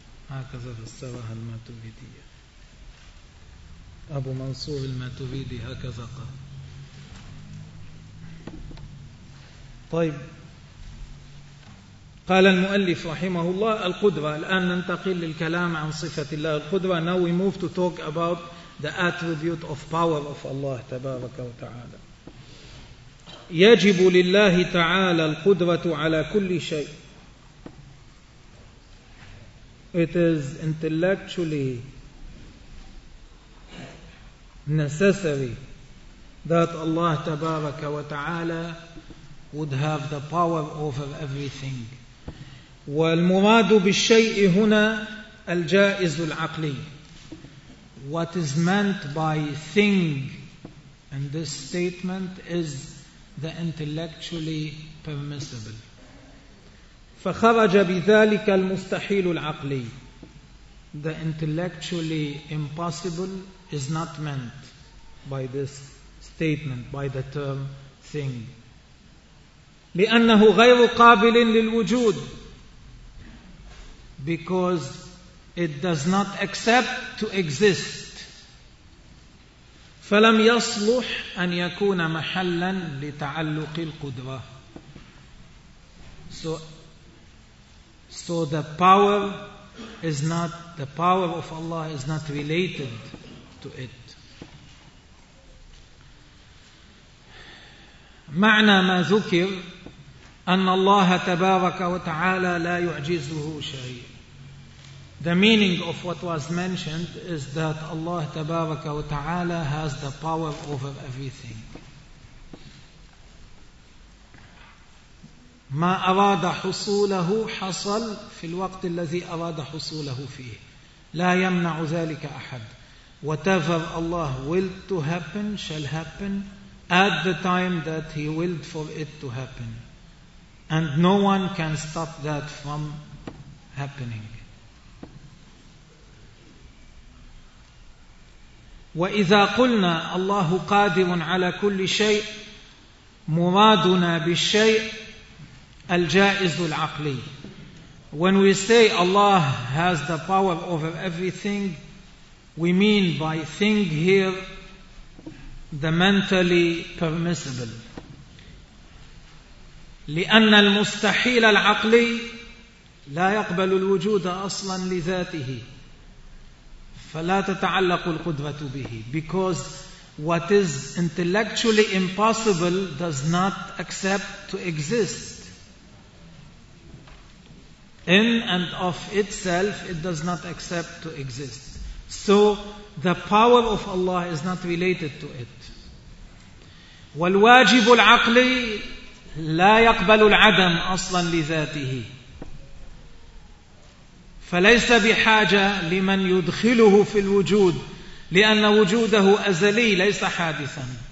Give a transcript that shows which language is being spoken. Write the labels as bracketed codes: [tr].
[ar] هكذا فسرها الماتريدية. أبو منصور الماتريدي هكذا قال. طيب. قال المؤلف رحمه الله القدرة. الآن ننتقل للكلام عن صفة الله القدرة. [en] Now we move to talk about the attribute of power of Allah [ar] تبارك وتعالى. يجب لله تعالى القدرة على كل شيء. [en] It is intellectually necessary that Allah Tabaraka wa Ta'ala would have the power over everything. [ar] والمراد بالشيء هنا الجائز العقلي. [en] What is meant by thing in this statement is the intellectually permissible. [ar] فخرج بذلك المستحيل العقلي. [en] The intellectually impossible is not meant by this statement, by the term thing. [ar] لأنه غير قابل للوجود. [en] Because it does not accept to exist. [ar] فلم يصلح أن يكون محلا لتعلق القدرة. [en] So the power is not, the power of Allah is not related to it. [ar] معنى ما ذكر أن الله تبارك وتعالى لا يعجزه شيء. [en] The meaning of what was mentioned is that Allah [ar] تبارك وتعالى [en] has the power over everything. [ar] ما أراد حصوله حصل في الوقت الذي أراد حصوله فيه. لا يمنع ذلك أحد. [en] Whatever Allah willed to happen shall happen at the time that He willed for it to happen. And no one can stop that from happening. [ar] وإذا قلنا الله قادر على كل شيء مرادنا بالشيء الجائز العقلي. [en] When we say Allah has the power over everything, we mean by thing here the mentally permissible. [ar] لأن المستحيل العقلي لا يقبل الوجود أصلا لذاته فلا تتعلق القدرة به. [en] Because what is intellectually impossible does not accept to exist. In and of itself, it does not accept to exist. So, the power of Allah is not related to it. [ar] والواجب العقلي لا يقبل العدم أصلا لذاته. فليس بحاجة لمن يدخله في الوجود لأن وجوده أزلي ليس حادثا.